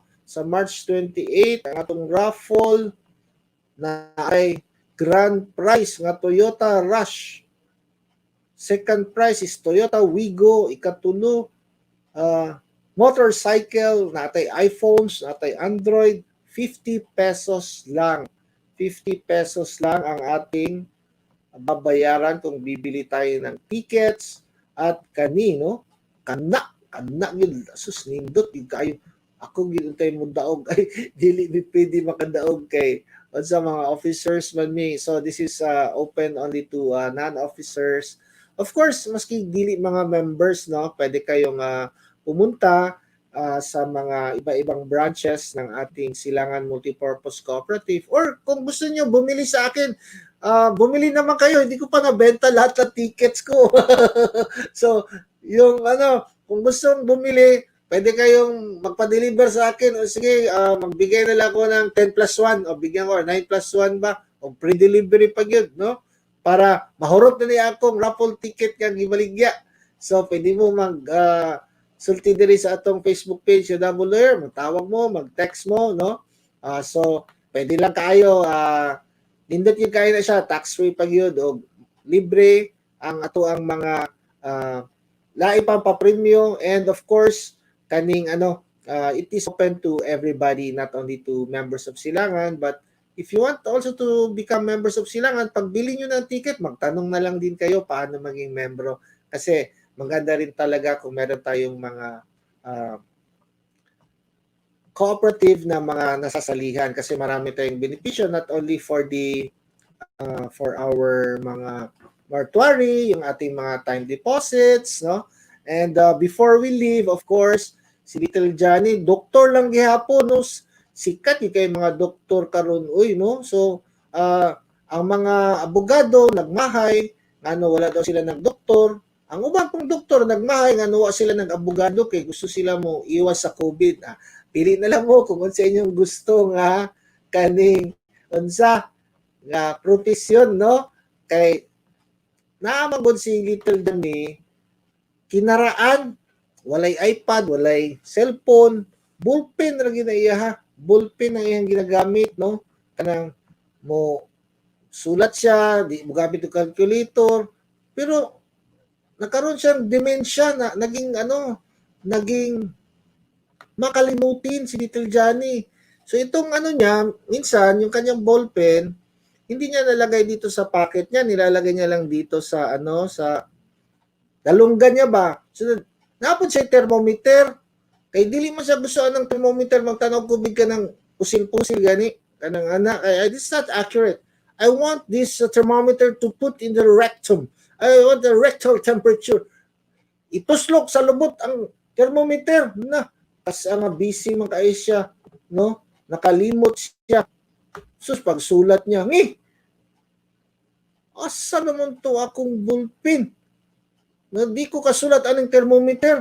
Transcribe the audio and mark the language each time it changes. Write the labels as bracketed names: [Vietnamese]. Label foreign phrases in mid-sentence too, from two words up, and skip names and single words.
[Cebuano] Sa March 28 ang atong raffle na ay grand prize nga Toyota Rush. [English] Second prize is [Cebuano] Toyota Wigo, ikatulo motorcycle, natay iPhones, natay Android, 50 pesos lang. [Filipino] 50 pesos lang ang ating babayaran kung bibili tayo ng tickets at kanino kana yun [Cebuano] sus nindot yun kayo ako ginuntay mo daog ay dili mi pwede makadaog kay sa mga officers man mi. [English] So this is open only to non-officers. Of course, [Cebuano] maski dili [Filipino] mga members, no, pwede kayong pumunta sa mga iba-ibang branches ng ating Silangan Multipurpose Cooperative. Or kung gusto niyo bumili sa akin, bumili naman kayo. Hindi ko pa nabenta lahat ng tickets ko. So, yung kung gustong bumili, pwede kayong magpa-deliver sa akin. O sige, magbigay na lang ako ng 10 plus 1 o bigyan ko 9 plus 1 ba? O pre-delivery pa yun, no? [Cebuano] Para mahurot na niya akong raffle ticket kang gibaligya. So, pwede mo sulti diri sa atong Facebook page, yung Double Lawyer, magtawag mo, mag-text mo, no? [Filipino] So, pwede lang kayo, nindot yung kayo na siya, tax-free pag yun, [Cebuano] o libre ang ato ang mga lain pang pa-premium, [English] and of course, kaning it is open to everybody, not only to members of Silangan, but if you want also to become members of Silangan, [Filipino] pag bili nyo ng ticket, magtanong na lang din kayo paano maging membro. Kasi maganda rin talaga kung meron tayong mga cooperative na mga nasasalihan kasi marami tayong benepisyo [English] not only for for our [Filipino] mga mortuary, yung ating mga time deposits, no? [English] And before we leave, of course, si Little Johnny, [Cebuano] doktor lang gihapon, no? Sikat yung kay mga doktor karon, uy, no? So, ang mga abogado nagmahay, wala daw sila ng doktor. Ang ubang pong doktor nagmahay nga nuwa sila ng abogado kay gusto sila mo iwas sa COVID. Pili na lang mo kung unsa inyong gusto nga kaning unsa nga profesyon, no? Kay naamagod si Little Danny kinaraan, walay iPad, walay cellphone, bullpen ra ginaiya ha. Bullpen ang iyang ginagamit, no? Kanang mo sulat siya, [Filipino] di mo gamit yung calculator, pero nagkaroon siyang dementia na naging makalimutin si Little Johnny. So itong niya, minsan yung kanyang ballpen, hindi niya nalagay dito sa pocket niya, nilalagay niya lang dito sa sa [Cebuano] dalunggan niya ba. So napod siya thermometer. Kay dili man siya gusto ng thermometer, magtanaw kubig ka ng pusil-pusil gani kanang anak. [English] This is not accurate. I want this thermometer to put in the rectum. I want the rectal temperature. [Cebuano] Ituslok sa lubot ang thermometer na kasi ang busy man kay siya, no? Nakalimot siya. Sus pagsulat niya, asa naman to akong ballpen? Na di ko kasulat aning thermometer.